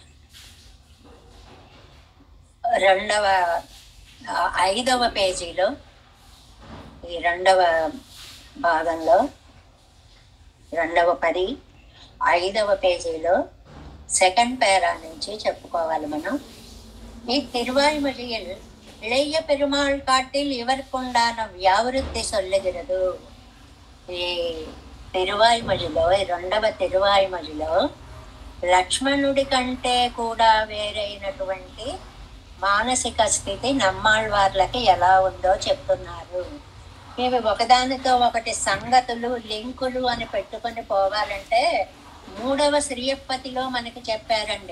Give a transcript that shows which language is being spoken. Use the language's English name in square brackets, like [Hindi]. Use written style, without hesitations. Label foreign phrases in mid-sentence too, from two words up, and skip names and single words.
[Telugu] 5వ పేజీలో ఈ 2వ భాగంలో 2వ 10 5వ పేజీలో [English] second para [Telugu] నుంచి చెప్పుకోవాలి మనం. [Tamil] இத்திருவாய்மொழியில் இளைய பெருமாள் காட்டில் இவருக்குண்டான வியாவிருத்தி சொல்லுகிறது. [Telugu] ఈ తిరువాయిమొழிలో 2వ తిరువాయిమొழிలో లక్ష్మణుడి కంటే కూడా వేరైనటువంటి మానసిక స్థితి నమ్మాళ్వార్లకి ఎలా ఉందో చెప్తున్నారు. ఇవి ఒకదానితో ఒకటి సంగతులు లింకులు అని పెట్టుకొని పోవాలంటే 3వ శ్రీయప్పతిలో మనకి చెప్పారండి.